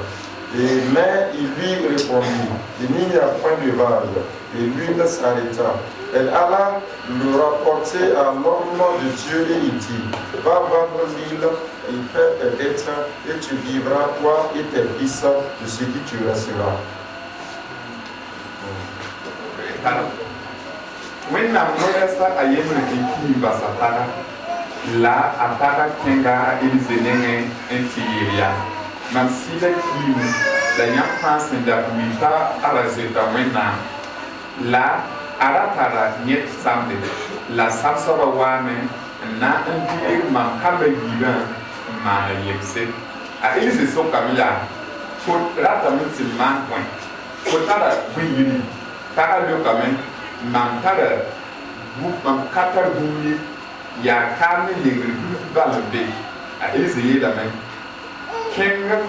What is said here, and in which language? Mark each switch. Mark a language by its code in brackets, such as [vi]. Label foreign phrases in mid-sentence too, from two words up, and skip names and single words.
[fr] Mais il lui répondit, il n'y a point de vase. Et l'huile s'arrêta. Elle alla le rapporter à l'homme de Dieu et il dit, va vendre l'huile et paie tes dettes et tu vivras toi et tes fils de ce qui tu resteras. [mos] Wẽnnaam noɛɛsa a yembr tɩ kii basa taga la a taga kẽnga a Elize nengẽ n tɩ yeel yaa mam sɩda kiimu la yãmb fãa sẽn dat wɩ t'a a ra zoeta Wẽnnaam la a ra tara yẽt samde la sab-soabã waame n na n deeg mam kamba yiibã n maana yemse a Elize sokame yaa fo ratame tɩ maan kõe fo tara bõe-yiri taga leokame mam tara mam ka tar bũmb ye yaa kaam ne lengr bilf bal n be a Elize yeelame kẽng